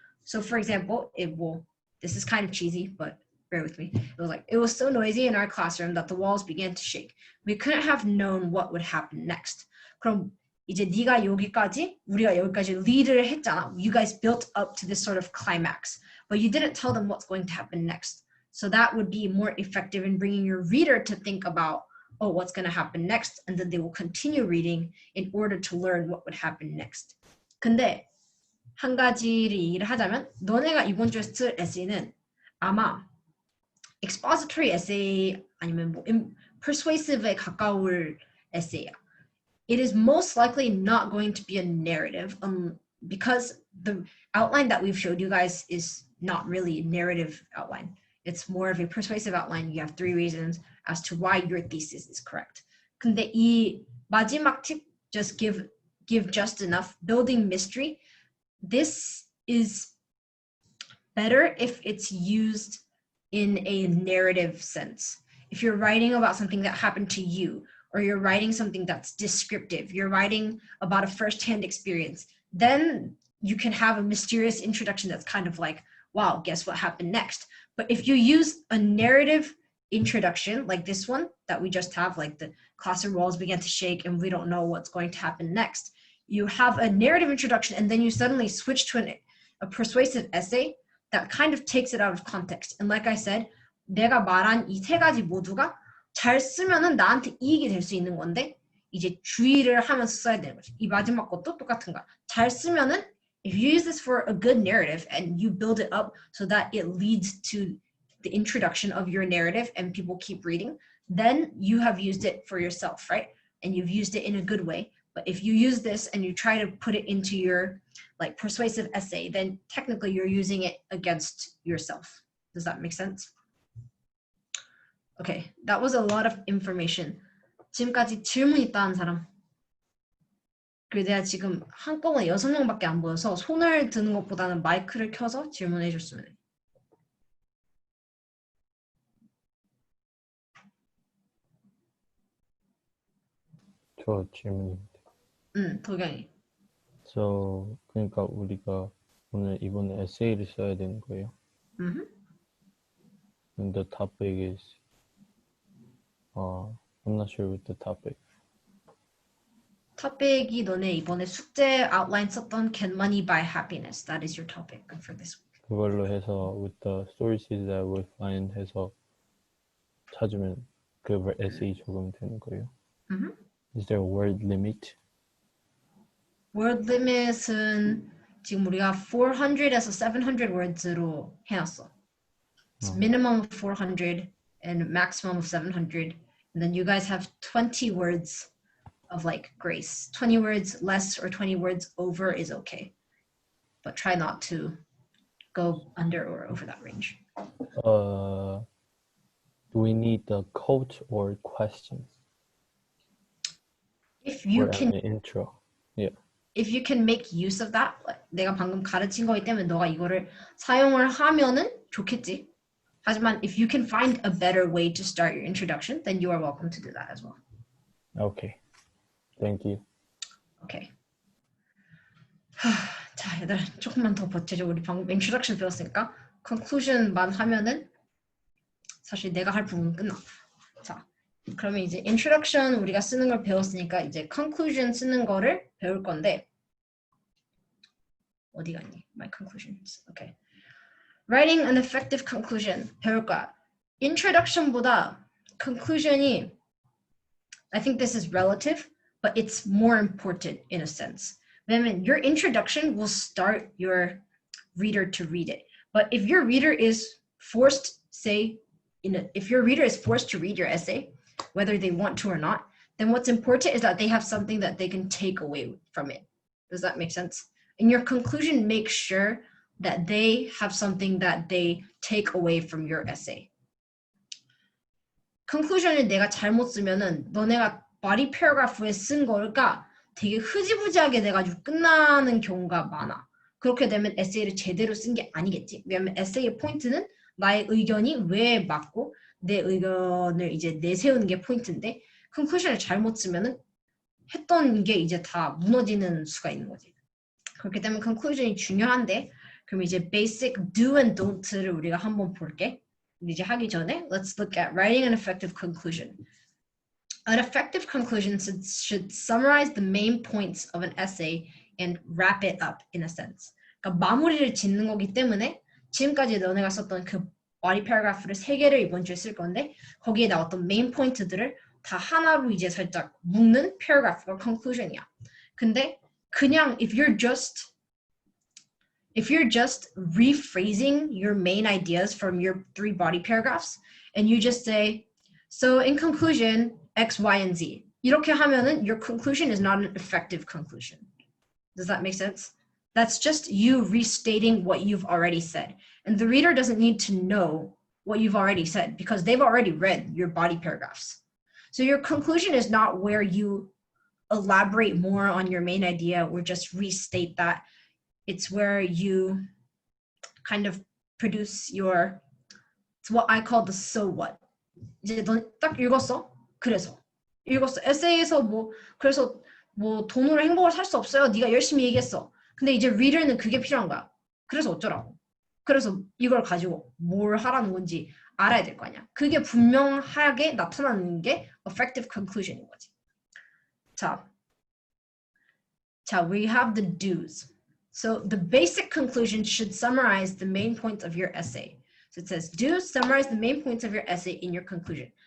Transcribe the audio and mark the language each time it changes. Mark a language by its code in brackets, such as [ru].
[en] So for example, this is kind of cheesy, but bear with me. It was so noisy in our classroom that the walls began to shake. We couldn't have known what would happen next. [ko] 그럼 이제 우리가 여기까지 [en] lead [ko] 를 했잖아. [en] You guys built up to this sort of climax, but you didn't tell them what's going to happen next. So that would be more effective in bringing your reader to think about, what's going to happen next, and then they will continue reading in order to learn what would happen next. [ko] 근데 한 가지를 얘기를 하자면 너네가 이번 주에 쓸 에세이는 아마 expository essay 아니면 persuasive에 가까울 에세이야. [en] It is most likely not going to be a narrative because the outline that we've showed you guys is not really a narrative outline. It's more of a persuasive outline. You have 3 reasons as to why your thesis is correct. [ko] 근데 이 마지막 팁, [en] just give just enough, building mystery, this is better if it's used in a narrative sense. If you're writing about something that happened to you, or you're writing something that's descriptive, you're writing about a first-hand experience, then you can have a mysterious introduction that's kind of like, wow, guess what happened next? But if you use a narrative introduction like this one that we just have, like the classroom walls began to shake and we don't know what's going to happen next, you have a narrative introduction and then you suddenly switch to a persuasive essay that kind of takes it out of context. And like I said, [ko] 내가 말한 이 세 가지 모두가 잘 쓰면은 나한테 이익이 될 수 있는 건데 이제 주의를 하면서 써야 되는 거지. 이 마지막 것도 똑같은 거야. 잘 쓰면은 [en] if you use this for a good narrative and you build it up so that it leads to the introduction of your narrative and people keep reading, then you have used it for yourself, right? And you've used it in a good way. But if you use this and you try to put it into your like persuasive essay, then technically you're using it against yourself. Does that make sense? Okay, that was a lot of information. [ko] 지금까지 질문 있다는 사람? 그리고 내가 지금 한꺼번에 6명밖에 안 보여서 손을 드는 것보다는 마이크를 켜서 질문해 줬으면 해. 저 질문입니다. 도경이. So, 그러니까 우리가 오늘 이번에 에세이를 써야 되는 거예요. [en] And the topic is, I'm not sure with the topic. [ko] 토픽이 너네 이번에 숙제 아웃라인 썼던 Can Money Buy Happiness? [en] That is your topic for this week. [ko] 그걸로 해서 [en] with the sources that we'll find [ko] 해서 찾으면 그 에세이 적으면 되는 거예요. [en] Is there a word limit? [ko] Word limit은 지금 우리가 400에서 700 words로 해놨어. [en] It's minimum of 400 and maximum of 700. And then you guys have 20 words of like grace. 20 words less or 20 words over is okay. But try not to go under or over that range. Do we need the quote or questions? If you or can an intro. Yeah. if you can make use of that, [ko] 내가 방금 가르친 거기 때문에 너가 이거를 사용을 하면은 좋겠지. 하지만 [en] if you can find a better way to start your introduction, then you are welcome to do that as well. Okay. Thank you. Okay. [ko] 자, 얘들아 조금만 더 버텨줘. 우리 방금 introduction 배웠으니까 conclusion만 하면은 사실 내가 할 부분은 끝나. 자, 그러면 이제 introduction 우리가 쓰는 걸 배웠으니까 이제 conclusion 쓰는 거를 배울 건데 어디 갔니? [en] My conclusions. Okay. Writing an effective conclusion [ko] 배울 거야. Introduction보다 conclusion이 [en] I think this is relative, but it's more important in a sense. [ko] 왜냐면 [en] your introduction will start your reader to read it. But if your reader is forced, say, if your reader is forced to read your essay, whether they want to or not, then what's important is that they have something that they can take away from it. Does that make sense? In your conclusion, make sure that they have something that they take away from your essay. [ko] conclusion을 내가 잘못 쓰면은 너네가 body paragraph에 쓴 거가 되게 흐지부지하게 돼가지고 끝나는 경우가 많아. 그렇게 되면 에세이를 제대로 쓴 게 아니겠지. 왜냐면 에세이의 포인트는 나의 의견이 왜 맞고 내 의견을 이제 내세우는 게 포인트인데 conclusion을 잘못 쓰면은 했던 게 이제 다 무너지는 수가 있는 거지. 그렇기 때문에 conclusion이 중요한데 그럼 이제 basic do and don't를 우리가 한번 볼게. 이제 하기 전에 [en] let's look at writing an effective conclusion. An effective conclusion should summarize the main points of an essay and wrap it up in a sense. [ko] 그러니까 마무리를 짓는 거기 때문에 지금까지 너네가 썼던 그 body paragraph를 3개를 이번 주에 쓸 건데 거기에 나왔던 메인 포인트들을 다 하나로 이제 살짝 묶는 paragraph가 conclusion이야. 근데 그냥 [en] if you're just rephrasing your main ideas from your 3 body paragraphs and you just say, so in conclusion, X, Y, and Z. [ko] 이렇게 하면은 [en] your conclusion is not an effective conclusion. Does that make sense? That's just you restating what you've already said. And the reader doesn't need to know what you've already said because they've already read your body paragraphs. So your conclusion is not where you elaborate more on your main idea or just restate that. It's where you kind of produce your, it's what I call the so what. [ko] 이제 넌 딱 읽었어? 그래서 읽었어. 에세이에서 뭐 그래서 뭐 돈으로 행복을 살 수 없어요. 네가 열심히 얘기했어. 근데 이제 reader는 그게 필요한 거야. 그래서 어쩌라고. 그래서 이걸 가지고 뭘 하라는 건지 알아야 될 거 아니야. 그게 분명하게 나타나는 게 effective conclusion인 거지. [en] 자, we have the do's. So the basic conclusion should summarize the main points of your essay. So it says, do summarize the main points of your essay in your conclusion.